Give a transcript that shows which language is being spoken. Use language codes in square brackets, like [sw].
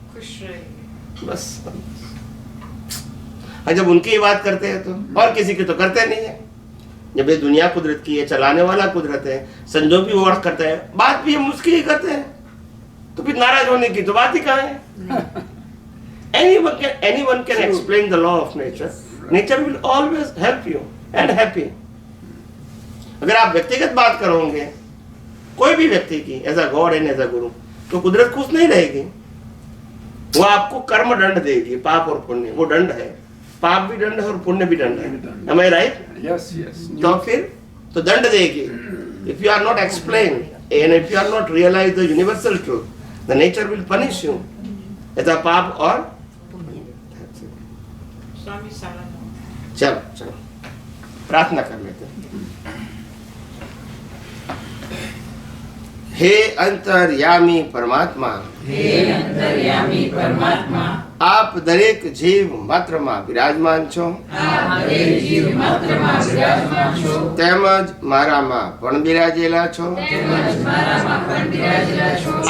[hi] खुश रहेगी. बस। और जब उनकी ही बात करते हैं तो और किसी की तो करते नहीं है। जब ये दुनिया कुदरत की है, चलाने वाला कुदरत है, संजोग भी वो करता है, बात भी हम उसकी ही करते हैं, तो फिर नाराज होने की तो बात ही कहाँ है? [en] Anyone can explain the law of nature. Nature will always help you and happy. [hi] अगर आप व्यक्तिगत बात करोगे कोई भी व्यक्ति की [en] as a god and as a guru, [hi] तो कुदरत खुश नहीं रहेगी। वो आपको कर्म दंड देगी, पाप और पुण्य, वो दंड है। पाप भी दंड है और पुण्य भी दंड है। [en] Am I right? Yes, yes. [hi] तो फिर तो दंड देगी। [en] If you are not explained and if you are not realize the universal truth, the nature will punish you as a [hi] पाप और स्वामी सारा चलो चलो प्रार्थना कर लेते हैं। हे अंतर्यामी परमात्मा, आप [gu] દરેક જીવ માત્રમાં વિરાજમાન છો, તેમજ મારામાં પણ બિરાજેલા છો।